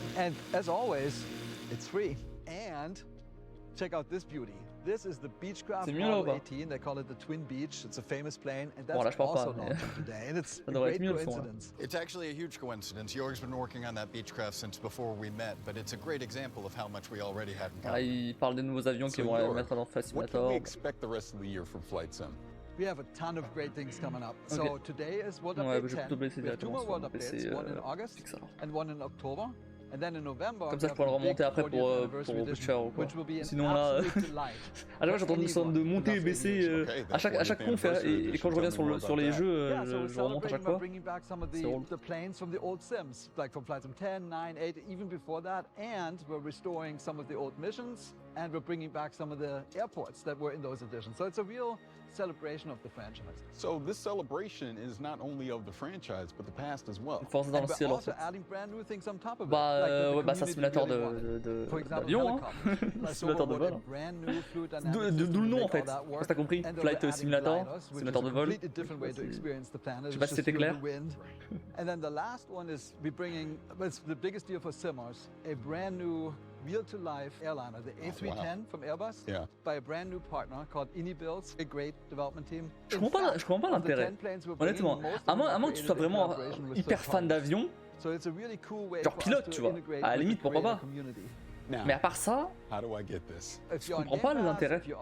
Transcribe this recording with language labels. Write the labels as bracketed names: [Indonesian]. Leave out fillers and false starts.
[English] And as always, it's free. And check out this beauty. This is the Beechcraft Model 18. They call it the Twin Beach. It's a famous plane, and that's also launching today. And it's a great coincidence. It's actually a huge coincidence. Jorg's been working on that Beechcraft since before we met, but it's a great example of how much we already have in common. [French] Il parle des nouveaux avions qui vont mettre dans Flight Simulator. [English] What can we expect the rest of the year from Flight Sim? We have a ton of great things coming up. So today is World Update 10. We have 2 more World Updates, one in August and one in October. And then in November, [French] comme ça je pourrais le remonter après pour pusher ou quoi. Sinon là, à chaque fois j'entends une sorte de monter et baisser à chaque conf et quand je reviens sur les jeux, je remonte à chaque fois. C'est drôle. [English] The planes from the old sims, like from Flight Sim 10, 9, 8, even before that, and we're restoring some of the old missions, and we're bringing back some of the airports that were in those editions. So it's a real celebration of the franchise. So this celebration is not only of the franchise, but the past as well. [French] Force dans le ciel en fait. [English] Adding brand new things on top of it. [French] Bah ouais, bah c'est un simulateur d'avion, hein. Simulateur de vol. D'où le nom en fait. Parce que t'as compris, Flight Simulator, simulateur de vol. Je sais pas si c'était clair. [English] And then the last one is we're bringing, it's the biggest deal for simmers, a brand new real-to-life airliner, the A310 from Airbus, by a brand new partner called Inibuilds, a great development team. [French] Je comprends pas l'intérêt. Honnêtement, à moins que tu sois vraiment hyper fan d'avion, genre pilote, tu vois. À la limite, pourquoi pas. Mais à part ça, je comprends pas l'intérêt.